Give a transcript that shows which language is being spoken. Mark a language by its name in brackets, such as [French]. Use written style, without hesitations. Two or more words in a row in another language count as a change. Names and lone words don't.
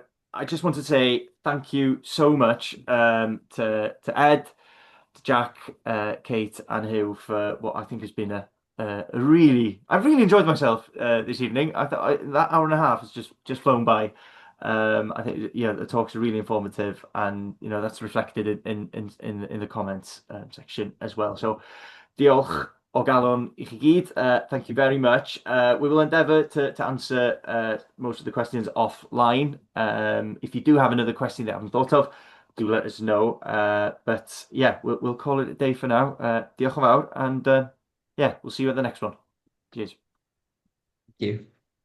[English] I just want to say thank you so much to Ed, to Jack, Kate, and Hugh for what I think has been I've really enjoyed myself this evening. I thought that hour and a half has just flown by. I think the talks are really informative, and that's reflected in the comments section as well. So, [Welsh] diolch o galon I chi gyd. [English] Thank you very much. We will endeavour to answer most of the questions offline. If you do have another question that I haven't thought of, do let us know. But yeah, we'll call it a day for now. [Welsh] Diolch yn fawr, [English] and yeah, we'll see you at the next one. Cheers. Thank you.